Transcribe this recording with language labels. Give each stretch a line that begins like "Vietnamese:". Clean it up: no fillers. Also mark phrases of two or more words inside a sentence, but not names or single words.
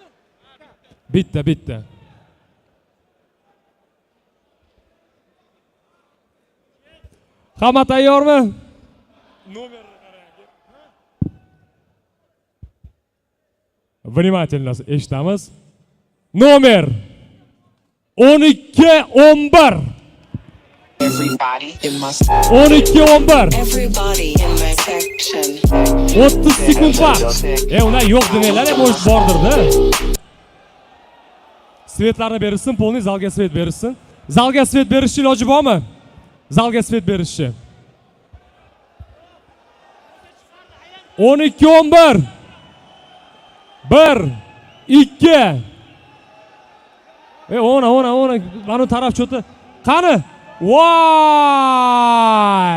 Uzbek: Bitta. Hamma tayyormi? Nomerni qarang. Внимательно eshitamiz. Nomer 12 11.
English: Everybody in my 12-11. Everybody in my section.
Uzbek: 30 sekund vaqt. Undan yo'q demanglar, bo'sh bordir-da. Svetlarni berishsin, polni zalga svet berishsin. Zalga svet berish iloji bormi? Zalga svet berishi. 12-11. 1 2. Ona mana taraf cho'ti. Qani? Voy!